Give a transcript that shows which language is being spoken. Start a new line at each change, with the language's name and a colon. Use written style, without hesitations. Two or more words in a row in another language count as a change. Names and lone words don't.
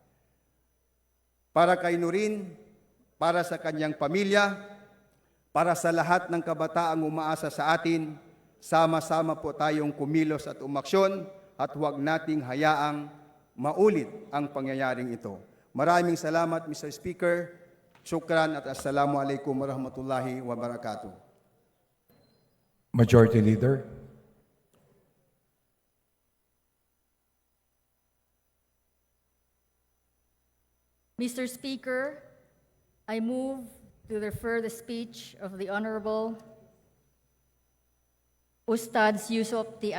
Filipino: Para kay Nurin, para sa kanyang pamilya, para sa lahat ng kabataang umaasa sa atin, sama-sama po tayong kumilos at umaksyon at huwag nating hayaang maulit ang pangyayaring ito. Maraming salamat,
English: Mr. Speaker.
Arabic: شكراً at السلام عليكم ورحمة الله وبركاته.
English: Majority Leader. Mr. Speaker, I move to refer the speech of the Honorable Ustads Yusuf T.